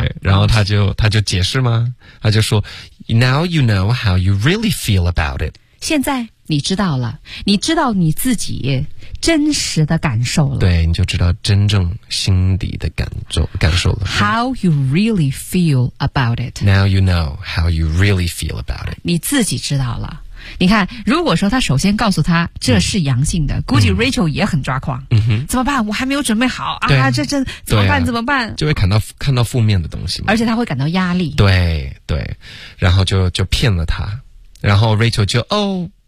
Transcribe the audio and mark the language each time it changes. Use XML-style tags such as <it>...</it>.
<zh>对，然后他就解释吗，他就说</zh> <en>Now you know how you really feel about it。</en> <zh>现在你知道了，你知道你自己真实的感受了。对，你就知道真正心底的感受了。</zh> <en>How you really feel about it. Now you know how you really feel about it.</en> <zh>你自己知道了。你看，如果说他首先告诉他这是阳性的，估计 Rachel 也很抓狂。嗯哼。怎么办？我还没有准备好啊！这怎么办？怎么办？就会看到负面的东西嘛。而且他会感到压力。对对。然后就骗了他。然后 Rachel 就哦。</zh>